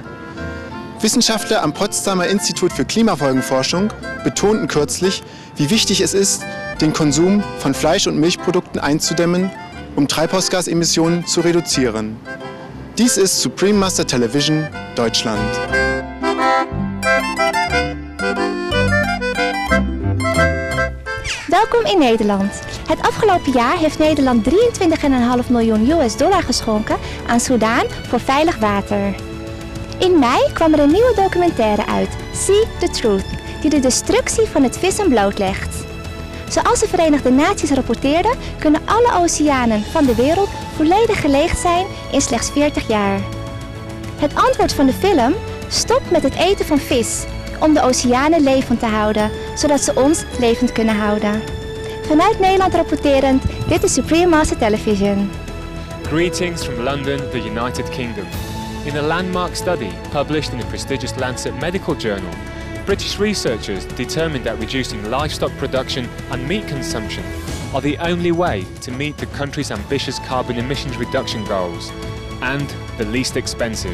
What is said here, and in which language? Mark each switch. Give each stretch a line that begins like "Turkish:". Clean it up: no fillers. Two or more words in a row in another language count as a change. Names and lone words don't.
German: Wissenschaftler am Potsdamer Institut für Klimafolgenforschung betonten kürzlich, wie wichtig es ist, den Konsum von Fleisch- und Milchprodukten einzudämmen, um Treibhausgasemissionen zu reduzieren. Dies ist Supreme Master Television, Deutschland.
Dutch: Welkom in Nederland. Het afgelopen jaar heeft Nederland $23,5 miljoen geschonken aan Soedan voor veilig water. In mei kwam er een nieuwe documentaire uit, See the Truth, die de destructie van het vissen blootlegt. Zoals de Verenigde Naties rapporteerden, kunnen alle oceanen van de wereld volledig geleegd zijn in slechts 40 jaar. Het antwoord van de film: stop met het eten van vis, om de oceanen levend te houden, zodat ze ons levend kunnen houden. Vanuit Nederland rapporterend, dit is Supreme Master Television.
English: Greetings from London, the United Kingdom. In a landmark study published in the prestigious Lancet Medical Journal, British researchers determined that reducing livestock production and meat consumption are the only way to meet the country's ambitious carbon emissions reduction goals, and the least expensive.